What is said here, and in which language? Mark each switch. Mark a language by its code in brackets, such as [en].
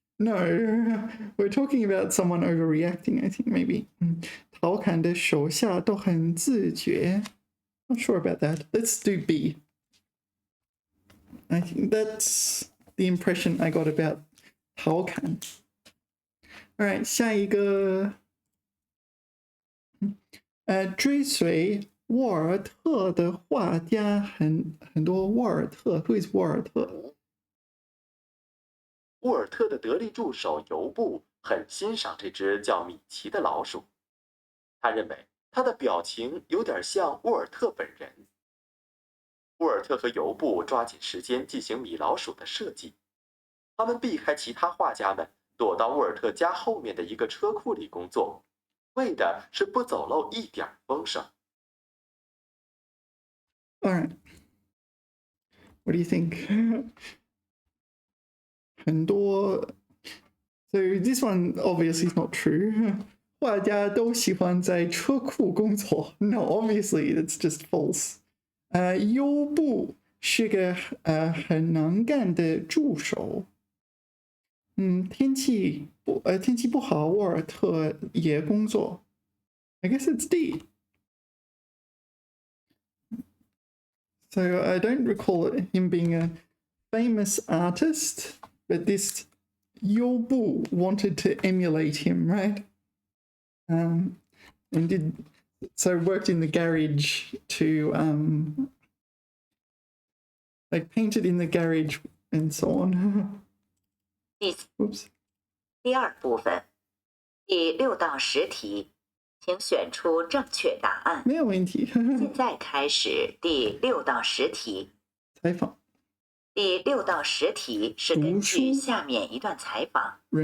[en] No, we're talking about someone overreacting, I think, maybe. [zh] 陶侃的手下都很自觉。 [en] Not sure about that. Let's do B. I think that's the impression I got about 陶侃。 Alright, [zh] 下一个追随沃尔特的画家很多。 [en] 沃尔特 Who is 沃尔特？ [zh] 沃尔特的得力助手尤布很欣赏这只叫米奇的老鼠，他认为它的表情有点像沃尔特本人。沃尔特和尤布抓紧时间进行米老鼠的设计，他们避开其他画家们，躲到沃尔特家后面的一个车库里工作，为的是不走漏一点风声。 [en] Alright. What do you think? [zh] 很多 [en] So this one obviously is not true. [zh] 画家都喜欢在车库工作。 [en] No, obviously that's just false. [zh] 优布是个很能干的助手。天气不好，沃尔特也工作。 [en] I guess it's D. So I don't recall him being a famous artist, but this Yobu wanted to emulate him, right? And worked in the garage to like painted in the garage and so on. Oops. [zh] 第二部分，第6到10题，请选出正确答案。没有问题。现在开始第6到10题。采访。第6到10题是根据下面一段采访。